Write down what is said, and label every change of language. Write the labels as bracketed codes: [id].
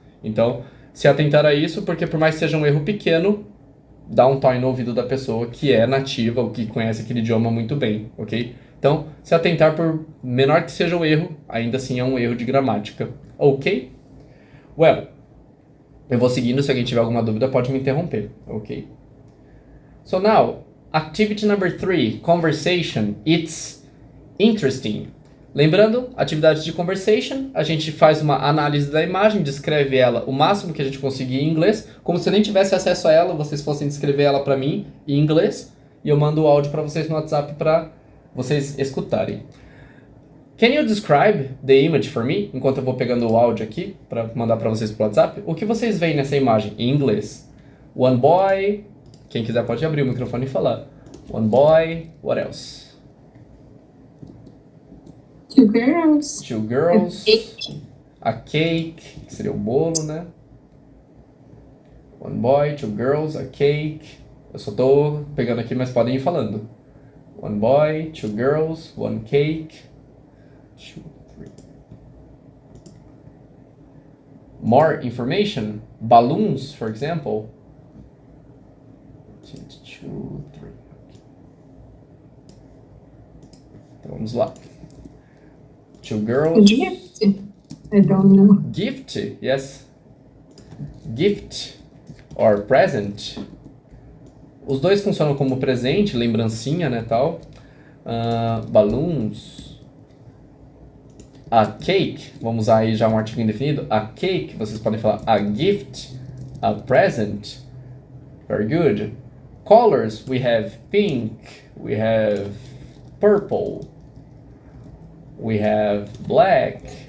[pt] Então, se atentar a isso, porque por mais que seja um erro pequeno, dá um toy no ouvido da pessoa que é nativa ou que conhece aquele idioma muito bem, ok? Então, se atentar por menor que seja o erro, ainda assim é um erro de gramática, ok? [en] Well, [pt] eu vou seguindo, se alguém tiver alguma dúvida pode me interromper, ok? [en] So now, activity number 3, conversation, it's interesting. [pt] Lembrando, atividades de conversation, a gente faz uma análise da imagem, descreve ela o máximo que a gente conseguir em inglês, como se eu nem tivesse acesso a ela, vocês fossem descrever ela para mim em inglês, e eu mando o áudio para vocês no WhatsApp para vocês escutarem. [en] Can you describe the image for me? [pt] Enquanto eu vou pegando o áudio aqui para mandar para vocês pro WhatsApp, o que vocês veem nessa imagem em inglês? [en] One boy, [pt] quem quiser pode abrir o microfone e falar. [en] One boy, what else? Two girls. Two girls. A cake. A cake, [pt] que seria o bolo, né? [en] One boy, two girls, a cake. [pt] Eu só tô pegando aqui, mas podem ir falando. [en] One boy, two girls, one cake. Two, three. More information. Balloons, for example. Two, three. Então vamos lá. Two girls. Gift. I don't know. Gift, yes. Gift or present. [pt] Os dois funcionam como presente, lembrancinha, né, tal. Balloons. A cake, vamos usar aí já um artigo indefinido. A cake, vocês podem falar [en] a gift, a present. Very good. Colors, we have pink, we have purple, we have black.